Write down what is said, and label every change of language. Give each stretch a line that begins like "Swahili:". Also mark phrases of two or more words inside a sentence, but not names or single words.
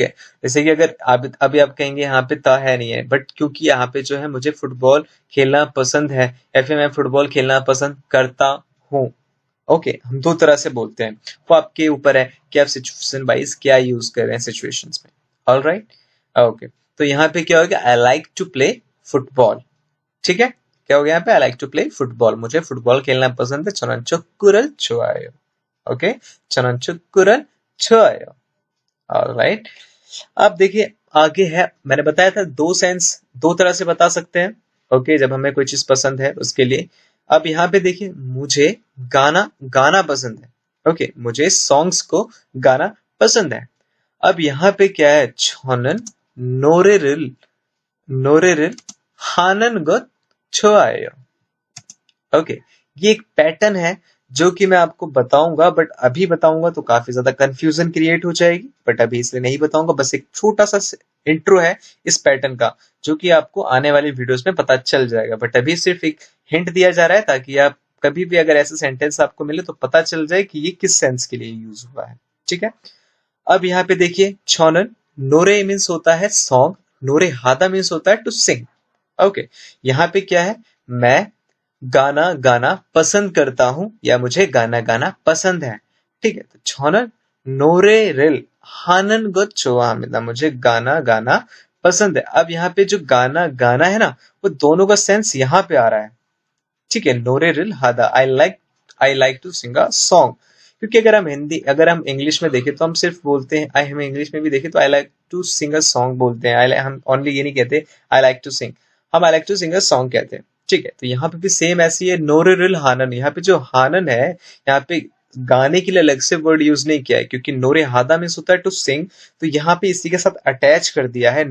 Hindi: जैसे कि अगर आप अभी आप कहेंगे यहाँ पे ता है नहीं है, बट क्योंकि यहाँ पे जो है मुझे फुटबॉल खेलना पसंद है या फिर मैं फुटबॉल खेलना पसंद करता हूँ, ओके, हम दो तरह से बोलते हैं, वो आपके ऊपर है कि आप सिचुएशन वाइज क्या यूज कर रहे हैं सिचुएशंस में। ऑल राइट, ओके। तो यहाँ पे क्या होगा?
English: I like to play football,
Hindi: ठीक है। क्या हो गया यहाँ पे?
English: I like to play football,
Hindi: मुझे फुटबॉल खेलना पसंद है,
Korean: 저는 축구를 좋아요,
Hindi: ओके,
Korean: 저는 축구를 좋아해요.
Hindi: ऑलराइट, अब देखिए आगे है, मैंने बताया था दो सेंस दो तरह से बता सकते हैं। ओके, जब हमें कोई चीज पसंद है उसके लिए। अब यहाँ पे देखिए, मुझे गाना गाना पसंद है। ओके, मुझे सॉन्ग्स को गाना पसंद है। अब यहाँ पे क्या है,
Korean: 저는 노래를 노래를 하는 것 좋아해요।
Hindi: ओके, ये एक पैटर्न है जो कि मैं आपको बताऊंगा, बट अभी बताऊंगा तो काफी ज्यादा कंफ्यूजन क्रिएट हो जाएगी, बट अभी इसलिए नहीं बताऊंगा। बस एक छोटा सा इंट्रो है इस पैटर्न का, जो कि आपको आने वाली वीडियोस में पता चल जाएगा, बट अभी सिर्फ एक हिंट दिया जा रहा है ताकि आप कभी भी अगर ऐसे सेंटेंस आपको मिले तो पता चल जाए कि ये किस सेंस के लिए यूज हुआ है। ठीक है, अब यहाँ पे देखिए,
Korean: 저는 노래
Hindi: मीन्स होता है सॉन्ग,
Korean: 노래 하다
Hindi: मीन्स होता है
English: to sing.
Hindi: ओके, यहाँ पे क्या है, मैं गाना गाना पसंद करता हूं या मुझे गाना गाना पसंद है। ठीक है, तो
Korean: 저는 노래를 하는 것 좋아합니다।
Hindi: मुझे गाना गाना पसंद है। अब यहाँ पे जो गाना गाना है ना, वो दोनों का सेंस यहाँ पे आ रहा है। ठीक है,
Korean: 노래를 하다,
English: I like to sing a song.
Hindi: क्योंकि अगर हम इंग्लिश में देखें तो हम सिर्फ बोलते हैं, हम इंग्लिश में भी देखें तो
English: I like to sing a song
Hindi: बोलते हैं। हम ओनली ये नहीं कहते
English: I like to sing,
Hindi: हम
English: I like to sing a song
Hindi: कहते हैं। ठीक है, तो यहाँ पे भी सेम ऐसी है,
Korean: 노래를 하는.
Hindi: यहाँ पे जो हानन है, यहाँ पे गाने के लिए अलग से वर्ड यूज नहीं किया है, क्योंकि
Korean: 노래 하다
Hindi: मीन्स होता है
English: to sing,
Hindi: तो यहाँ पे इसी के साथ अटैच कर दिया है।